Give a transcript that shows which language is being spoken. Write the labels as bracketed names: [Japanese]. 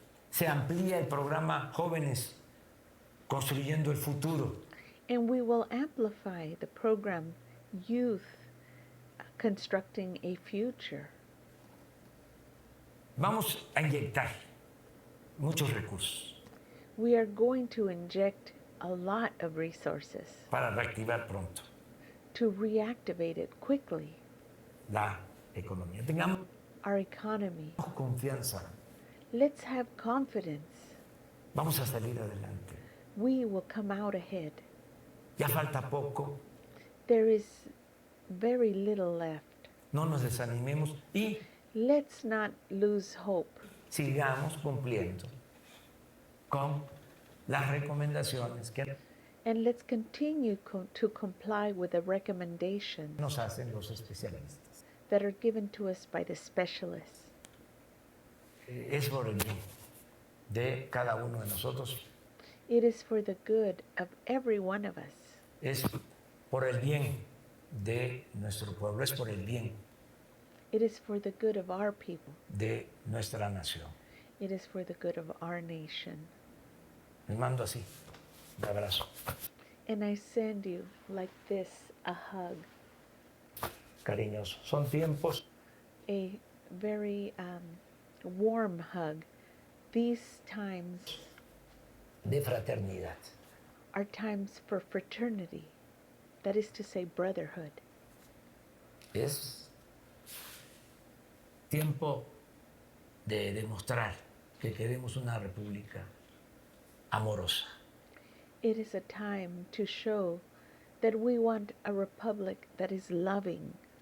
[Spanish] Se amplía el programa Jóvenes Construyendo el Futuro. [English] And we will amplify the program Youth Constructing a Future. [Spanish] Vamos a inyectar muchos recursos. [English] We are going to inject a lot of resources. [Spanish] Para reactivar pronto. [English] To reactivate it quickly. [Spanish] La economía. Tengamos [English] our economy. [Spanish] Confianza. [English] Let's have confidence. [Spanish] Vamos a salir adelante. [English] We will come out ahead. [Spanish] Ya falta poco. [English] There is very little left. [Spanish] No nos desanimemos y [English] let's not lose hope. [Spanish] Sigamos cumpliendo con las recomendaciones que [English] and let's continue to comply with the recommendations [Spanish] nos hacen los especialistas. [English] That are given to us by the specialists. [Spanish] Es por el bien de cada uno de nosotros. [English] It is for the good of every one of us. [Spanish] Es por el bien de nuestro pueblo, es por el bien [English] It is for the good of our people. [Spanish] de nuestra nación. [English] It is for the good of our nation. [Spanish] Les mando así, un abrazo [English] And I send you, like this, a hug, [Spanish] cariñoso. Son tiempos [English] a very warm hug. These times [Spanish] de fraternidad. [English] are times for fraternity, that is to say, brotherhood. [Spanish] Es tiempo de demostrar que queremos una república amorosa. [English] It is a time to show that we want a republic that is loving,